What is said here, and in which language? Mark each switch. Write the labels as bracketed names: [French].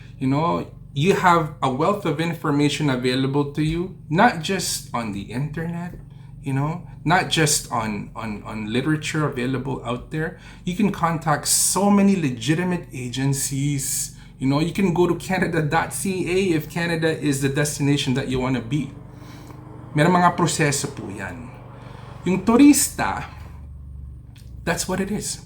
[English] You have a wealth of information available to you, not just on the internet, not just on literature available out there. You can contact so many legitimate agencies. You can go to canada.ca if Canada is the destination that you want to be. [Filipino] Meron mga proseso po yan. [English] Yung turista, that's what it is.